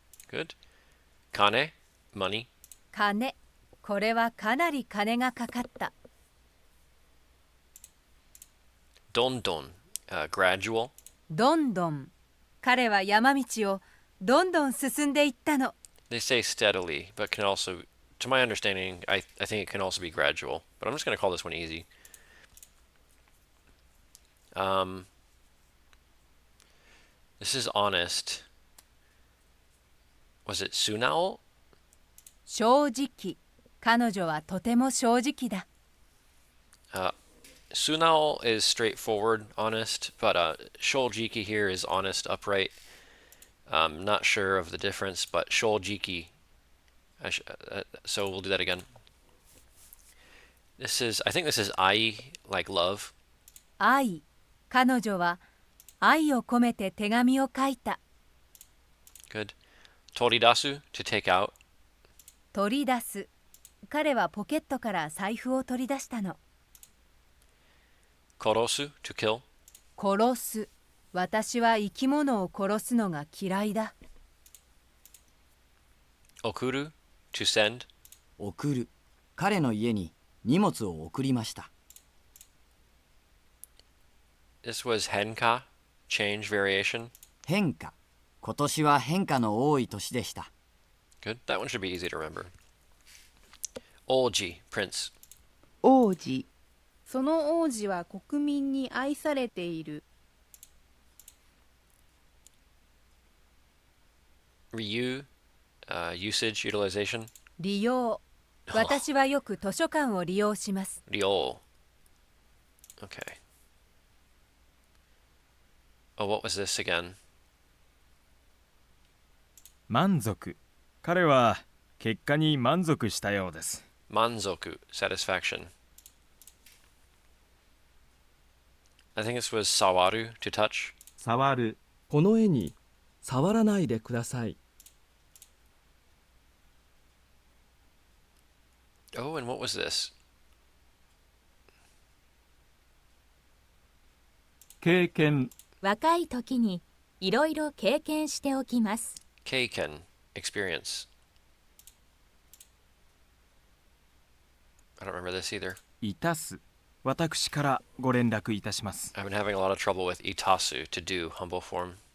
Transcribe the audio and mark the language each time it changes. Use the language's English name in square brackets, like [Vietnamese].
[English] Good. Kane, money. [Japanese] 金。これはかなり金がかかった。 [English] Dondon, gradual. [Japanese] どんどん。彼は山道をどんどん進んでいったの。 [English] They say steadily, but can also, to my understanding, I think it can also be gradual. But I'm just going to call this one easy. This is honest. Was it Sunao? [Japanese] 正直。彼女はとても正直だ。 [English] Sunao is straightforward, honest, but Sholjiki here is honest, upright. Not sure of the difference, but Sholjiki. So we'll do that again. I think this is ai, like love. [Japanese] 愛。彼女は愛を込めて手紙を書いた。 [English] Good. Toridasu, to take out. [Japanese] 取り出す。彼はポケットから財布を取り出したの。 [English] Korosu, to kill. [Japanese] 殺す。私は生き物を殺すのが嫌いだ。 [English] Okuru, to send. [Japanese] 送る。彼の家に荷物を送りました。 [English] This was henka, change, variation. [Japanese] 変化。今年は変化の多い年でした。 [English] Good. That one should be easy to remember. Olji, prince. [Japanese] 王子、その王子は国民に愛されている。 [English] Ryu, usage, utilization. [Japanese] 利用。私はよく図書館を利用します。 [English] Ryo. Okay. Oh, what was this again? [Japanese] 満足。彼は結果に満足したようです。 [English] Manzoku, satisfaction. I think this was sawaru, to touch. [Japanese] 触る、この絵に触らないでください。 [English] Oh, and what was this? [Japanese] 経験、若い時にいろいろ経験しておきます。 [English] Keiken, experience. I don't remember this either. [Japanese] いたす。私からご連絡いたします。 [English] I've been having a lot of trouble with itasu, to do, humble form.